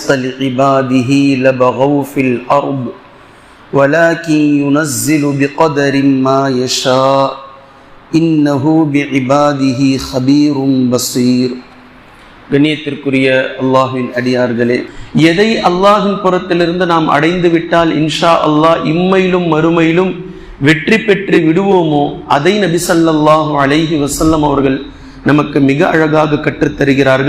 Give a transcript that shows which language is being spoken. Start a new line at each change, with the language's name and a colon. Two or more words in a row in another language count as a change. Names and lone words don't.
Arabic: لعباده لبغوا في الأرض ولكن ينزل بقدر ما يشاء إنه بعباده خبير بصير.
Tamil: கண்ணியத்திற்குரிய அல்லாஹ்வின் அடியார்களே, எதை அல்லாஹ்வின் புறத்திலிருந்து நாம் அடைந்து விட்டால்
Arabic: إن شاء الله
Tamil: இம்மையிலும் மறுமையிலும் வெற்றி பெற்று விடுவோமோ அதை நபி
Arabic: صلى الله عليه وسلم
Tamil: அவர்கள் நமக்கு மிக அழகாக கற்றுத் தருகிறார்கள்.